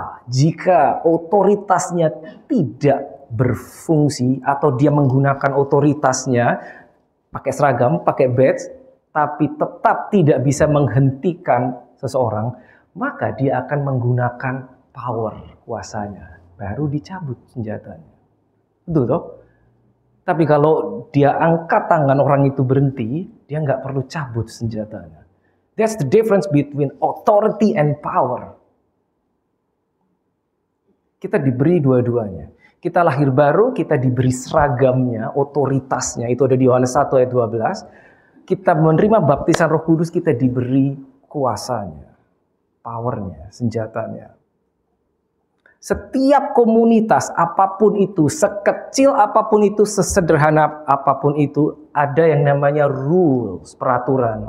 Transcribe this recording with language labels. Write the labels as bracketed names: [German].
[Indonesian] Jika otoritasnya tidak berfungsi atau dia menggunakan otoritasnya pakai seragam, pakai badge, tapi tetap tidak bisa menghentikan seseorang, maka dia akan menggunakan power, kuasanya. Baru dicabut senjatanya. Betul toh? Tapi kalau dia angkat tangan, orang itu berhenti, dia nggak perlu cabut senjatanya. [English] That's the difference between authority and power. [Indonesian] Kita diberi dua-duanya. Kita lahir baru, kita diberi seragamnya, otoritasnya. Itu ada di Yohanes 1 ayat 12. Kita menerima baptisan Roh Kudus, kita diberi kuasanya, powernya, senjatanya. Setiap komunitas, apapun itu, sekecil apapun itu, sesederhana apapun itu, ada yang namanya rules, peraturan.